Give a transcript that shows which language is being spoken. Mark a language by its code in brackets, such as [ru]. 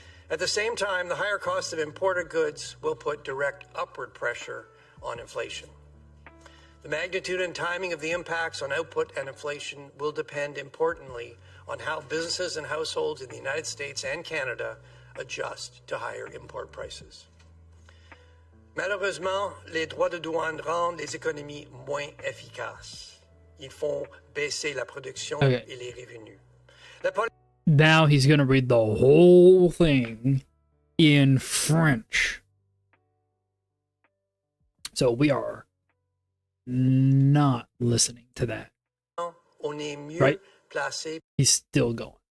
[en] At the same time, the higher cost of imported goods will put direct upward pressure on inflation. The magnitude and timing of the impacts on output and inflation will depend importantly on how businesses and households in the United States and Canada adjust to higher import prices. [fr] Malheureusement, les droits de douane rendent les économies moins efficaces. Ils font baisser la production et les revenus. [en] Now he's going to read the whole thing in French. So we are not listening to that. Right? He's still going.